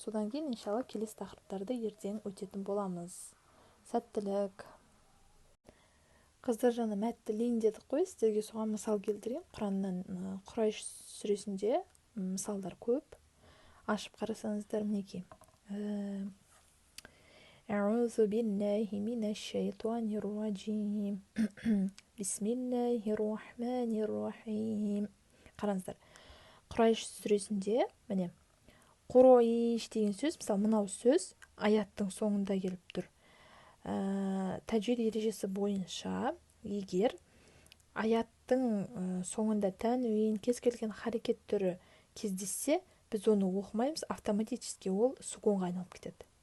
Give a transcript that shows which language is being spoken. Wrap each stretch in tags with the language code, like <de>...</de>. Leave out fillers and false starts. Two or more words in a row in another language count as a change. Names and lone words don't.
<kk>Содан кейін иншалла келесі тақырыптарды ертең өтетін боламыз. Сәттілік. Қыздар, жаны мәттілин дедік қой, сіздерге соған мысал келтірейін. Құраннан Құрайш сүресінде мысалдар көп. Ашып қарасаңыздар мінеки.</kk> <ar>أعوذ بالله من الشيطان الرجيم. بسم الله الرحمن الرحيم.</ar> <kk>Қараңыздар. Құрайш сүресінде, міне, Құрайш деген сөз, мысалы, мынау сөз аяттың соңында келіп тұр. Тәжвид ережесі бойынша, егер аяттың соңында тәнвин, кез келген харекет түрі кездессе, біз оны оқымаймыз, автоматически ол сукунға айналып кетеді.</kk>